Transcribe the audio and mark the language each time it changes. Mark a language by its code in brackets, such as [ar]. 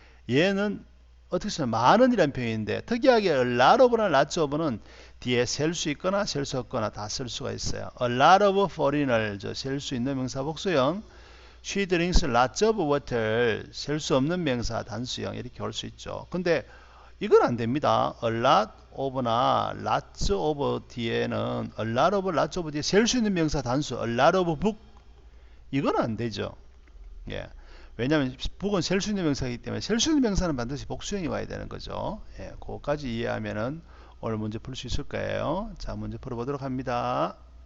[ko] 얘는 어떻게 쓰냐 많은 이란 표현인데 특이하게 a lot of나 lots of는 뒤에 셀 수 있거나 셀 수 없거나 다 쓸 수가 있어요. [en] a lot of foreigners [ko] 셀 수 있는 명사 복수형, [en] she drinks lots of water [ko] 셀 수 없는 명사 단수형 이렇게 올 수 있죠. 근데 이건 안 됩니다. a lot of나 lots of 뒤에는 a lot of, lots of 뒤에 셀 수 있는 명사 단수 [en] a lot of book [ko] 이건 안 되죠. 예. 왜냐하면 book은 셀 수 있는 명사이기 때문에 셀 수 있는 명사는 반드시 복수형이 와야 되는 거죠. 예. 그거까지 이해하면은 오늘 문제 풀 수 있을 거예요. 자, 문제 풀어보도록 합니다.